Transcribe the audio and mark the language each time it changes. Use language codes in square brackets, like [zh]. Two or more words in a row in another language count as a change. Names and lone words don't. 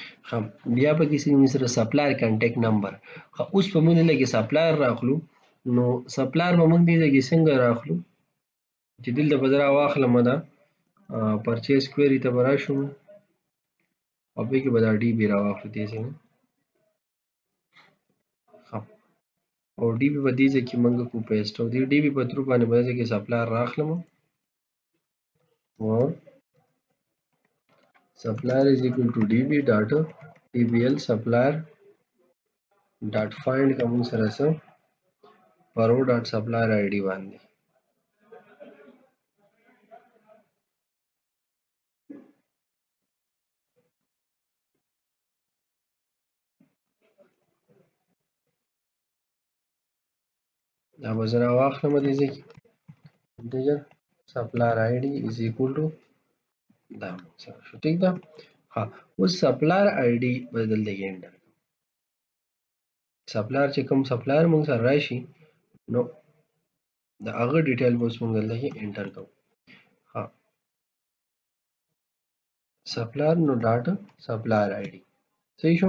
[ps] بیا پکې موږ سره [en] supplier contact number. [ps] اوس په موږ دلته کې سپلایر راخلو، نو سپلایر به موږ دې ځای کې څنګه راخلو چې دلته به زه راواخلم دا [en] purchase query [ps] ته به راشو او پکې به دا ډي بي راواخلو دې ځای نه. او ډي بي په دې ځای کې موږ کو پیسټ او دې ډي بي په ترو باندې به دې ځای کې سپلایر راخلم او [en] supplier is equal to db dot dbl supplier dot find [ps] کوم سره سره paro [en] dot supplier id [ps] باندې دا به زه راواخلم دې ځای کې [en] integer supplier id is equal to [ps] دا سره شو. ټیک ده. اوس [en] supplier id [ps] بدل دی [en] enter supplier [ps] چې کوم سپلایر موږ سره راشي نو د هغه ډیټیل به اوس موږ دلته انټر کوو. [en] supplier no dot supplier id [ps] صحیح شو.